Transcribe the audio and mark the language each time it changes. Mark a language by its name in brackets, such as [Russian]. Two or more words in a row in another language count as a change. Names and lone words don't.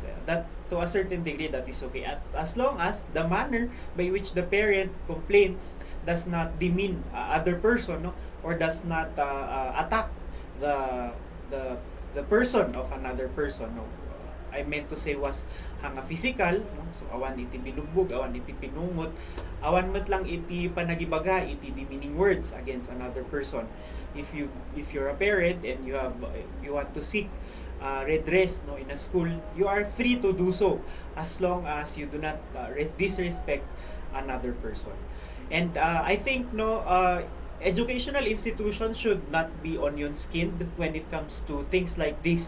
[English] That to a certain degree, that is okay, as long as the manner by which the parent complains does not demean other person, no, or does not attack the the person of another person, no. I meant to say was hanga physical, no? [Iloko] So awan iti bilugbog, awan iti pinungot, awan met lang iti panagibaga, iti [English] demeaning words against another person. If you're a parent and you want to seek redress, no, in a school, you are free to do so as long as you do not disrespect another person. And I think, no, educational institutions should not be onion skinned when it comes to things like this.